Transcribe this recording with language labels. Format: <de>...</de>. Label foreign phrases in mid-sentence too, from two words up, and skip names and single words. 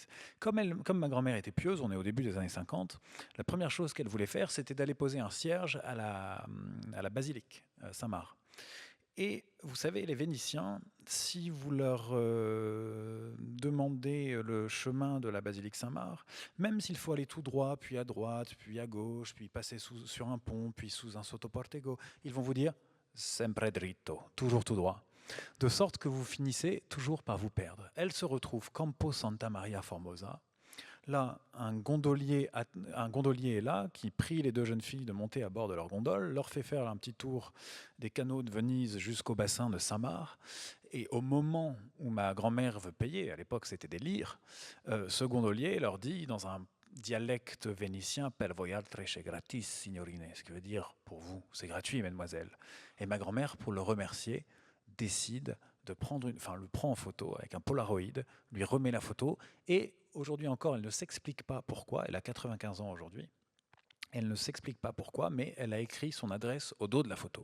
<fr>Comme ma grand-mère était pieuse, on est au début des années 50, la première chose qu'elle voulait faire, c'était d'aller poser un cierge à la basilique Saint-Marc. Et vous savez, les Vénitiens, si vous leur demandez le chemin de la basilique Saint-Marc, même s'il faut aller tout droit, puis à droite, puis à gauche, puis passer sur un pont, puis sous un sottoportego, ils vont vous dire «</fr> <it>sempre dritto »,</it> <fr>toujours tout droit. De sorte que vous finissez toujours par vous perdre. Elle se retrouve Campo Santa Maria Formosa. Là, un gondolier est là, qui prie les 2 jeunes filles de monter à bord de leur gondole, leur fait faire un petit tour des canaux de Venise jusqu'au bassin de Saint-Marc. Et au moment où ma grand-mère veut payer, à l'époque c'était des lires, ce gondolier leur dit dans un dialecte vénitien «</fr> <it>Per voi altre è gratis, signorine »,</it> <fr>ce qui veut dire « pour vous, c'est gratuit, mesdemoiselles ». Et ma grand-mère, pour le remercier, décide de le prend en photo avec un Polaroid, lui remet la photo, et aujourd'hui encore, elle ne s'explique pas pourquoi, elle a 95 ans aujourd'hui, elle ne s'explique pas pourquoi, mais elle a écrit son adresse au dos de la photo.</fr>